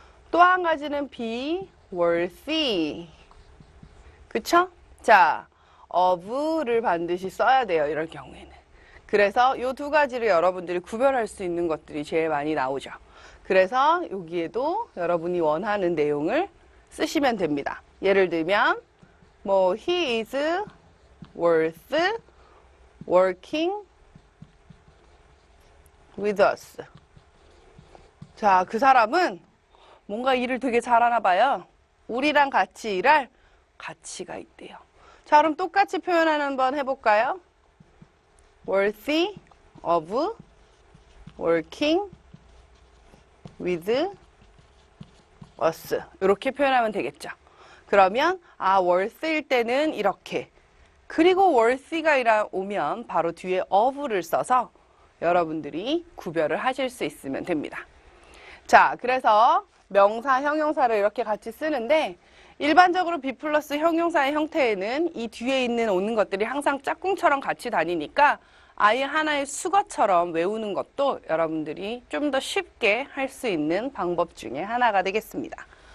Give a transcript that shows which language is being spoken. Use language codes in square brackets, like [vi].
[ko] 또 한 가지는 be worthy. 그쵸? 자, of를 반드시 써야 돼요. 이럴 경우에는. 그래서 이 두 가지를 여러분들이 구별할 수 있는 것들이 제일 많이 나오죠. 그래서 여기에도 여러분이 원하는 내용을 쓰시면 됩니다. 예를 들면 뭐 [en] he is worth working with us. [ko] 자, 그 사람은 뭔가 일을 되게 잘하나 봐요. 우리랑 같이 일할 가치가 있대요. 자, 그럼 똑같이 표현 한번 해볼까요? [en] worthy of working with us. [ko] 이렇게 표현하면 되겠죠. 그러면 worth일 때는 이렇게. 그리고 worthy가 오면 바로 뒤에 of를 써서 여러분들이 구별을 하실 수 있으면 됩니다. 자, 그래서 명사, 형용사를 이렇게 같이 쓰는데 일반적으로 be 플러스 형용사의 형태에는 이 뒤에 오는 것들이 항상 짝꿍처럼 같이 다니니까 아예 하나의 수거처럼 외우는 것도 여러분들이 좀 더 쉽게 할 수 있는 방법 중에 하나가 되겠습니다.